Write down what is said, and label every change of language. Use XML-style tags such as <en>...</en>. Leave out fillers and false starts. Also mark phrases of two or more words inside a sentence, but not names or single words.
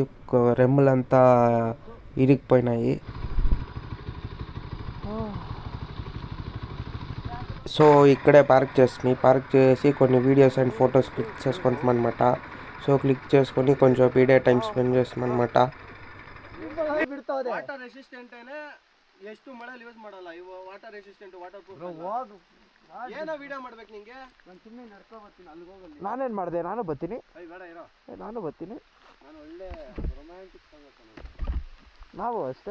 <te>రెమ్ములంతా ఇరిగిపోయినాయి. సో ఇక్కడే పార్క్ చేసి కొన్ని</te> <en>videos and photos click</en> <te>చేసుకుంటాం అనమాట. సో క్లిక్ చేసుకొని కొంచెం</te> <en>video time spend</en> <te>చేస్తాం అనమాట.</te> <en>water resistant</en> <kn>ಎಷ್ಟು ಮಳೆಯಲ್ಲಿ ಯೂಸ್ ಮಾಡಲ್ಲ ಇವು.</kn> <en>water resistant water proof</en> <kn>ಏನೋ ವಿಡಿಯೋ ಮಾಡ್ಬೇಕು ನಿಂಗೆ. ನಾನು ಸುಮ್ಮನೆ ನಡ್ಕೊ ಬರ್ತೀನಿ ಅಲ್ಲಿಗೆ ಹೋಗಲ್ಲ. ನಾನೇನು ಮಾಡಿದೆ? ನಾನು ಬರ್ತೀನಿ. ಬೇಡ ಇರೋ, ನಾನು ಬರ್ತೀನಿ. ನಾನು ಒಳ್ಳೆ ರೊಮ್ಯಾಂಟಿಕ್ ನಾವು ಅಷ್ಟೇ.</kn>